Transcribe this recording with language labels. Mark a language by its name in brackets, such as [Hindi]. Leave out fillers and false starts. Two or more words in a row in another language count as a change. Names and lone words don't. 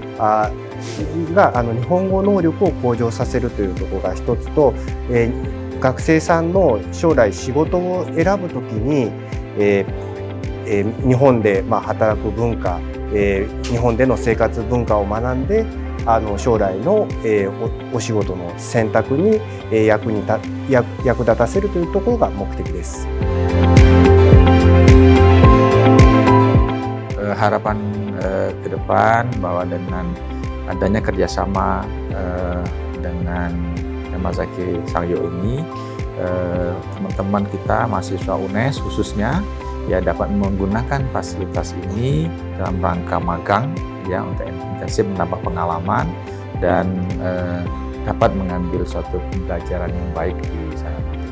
[Japanese] 日本語能力を向上させるというところが一つと、学生さんの将来仕事を選ぶときに、日本で働く文化、日本での生活文化を学んで将来のお仕事の選択に役立たせるというところが目的です。 [Indonesian] Harapan ke depan bahwa dengan adanya kerjasama dengan Yamazaki Sangyo ini, teman-teman kita mahasiswa UNES khususnya ya dapat menggunakan fasilitas ini dalam rangka magang ya untuk intensif menambah pengalaman dan dapat mengambil suatu pembelajaran yang baik di sana.